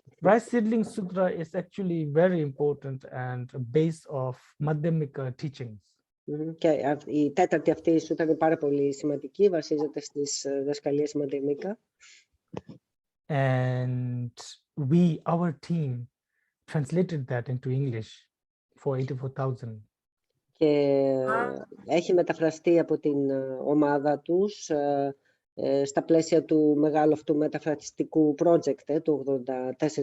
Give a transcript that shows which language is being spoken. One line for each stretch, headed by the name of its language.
English: Rice Seedling Sutra is actually very important and a base of Madhyamika teachings.
Greek: Και η τέταρτη αυτή η σούτρα είναι πάρα πολύ σημαντική, βασίζεται στις διδασκαλίες Madhyamika.
English: And our team translated that into English for 84,000.
Greek: Και έχει μεταφραστεί από την ομάδα τους στα πλαίσια του μεγάλου αυτού μεταφραστικού project του 84.000.